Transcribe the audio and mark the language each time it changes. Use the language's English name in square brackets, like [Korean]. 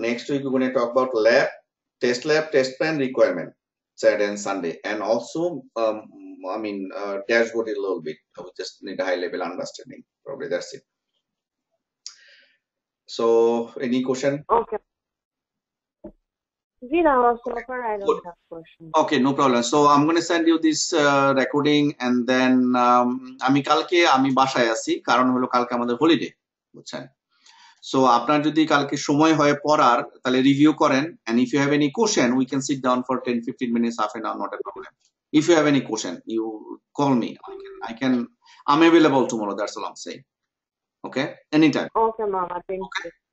[English] Next week we're going to talk about lab, test plan requirement, Saturday and Sunday, and also I mean dashboard a little bit. We just need a high level understanding. Probably that's it. So, any question? Okay. Zina, so far I don't have questions. Okay, no problem. So I'm going to send you this recording, and then [Bangla] আমি কালকে আমি বাসায় আছি, কারণ হলো কালকে আমাদের holiday, বুঝছেন? সো আপনার যদি কালকে সময় হয় পড়ার, তাহলে রিভিউ করেন, [English] and if you have any question we can sit down for 10-15 minutes, half an hour, not a problem. If you have any question, you call me. I'm available tomorrow. That's all I'm saying. Okay, anytime. Okay, Mama. Thank you.